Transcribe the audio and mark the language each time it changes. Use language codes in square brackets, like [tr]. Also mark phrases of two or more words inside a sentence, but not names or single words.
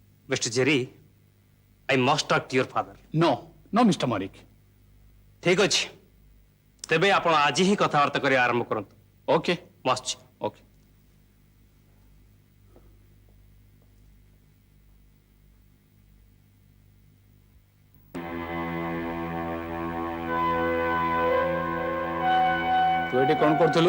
[en] Mr. Jerry, I must talk to your father. no no Mister Malik [or] ठीक ଅଛି ତେବେ ଆପଣ ଆଜି ହିଁ କଥାବାର୍ତ୍ତା କରି ଆରମ୍ଭ କରନ୍ତୁ [en] ओके [or] ମୁଁ ଆସୁଛି ओके ତୁ ଏଠି କଣ କରୁଥିଲୁ?